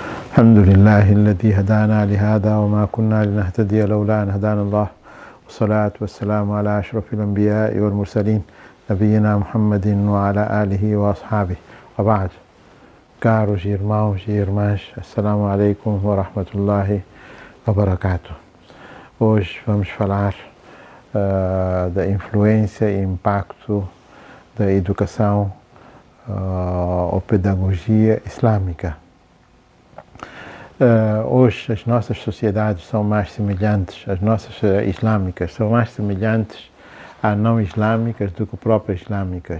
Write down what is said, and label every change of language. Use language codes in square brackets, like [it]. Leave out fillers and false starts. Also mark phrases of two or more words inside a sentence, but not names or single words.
[ar] الحمد لله الذي هدانا لهذا وما كنا لنهتدي لولا أن هدانا الله والصلاة والسلام على أشرف الأنبياء والمرسلين نبينا محمد وعلى آله وأصحابه وبعد. [pt] Caros irmãos e irmãs, [ar] السلام عليكم ورحمة الله وبركاته. [pt] Hoje vamos falar da influência e impacto da educação ou pedagogia islâmica. Hoje as nossas sociedades são mais semelhantes, as nossas islâmicas são mais semelhantes a não islâmicas do que próprias islâmicas.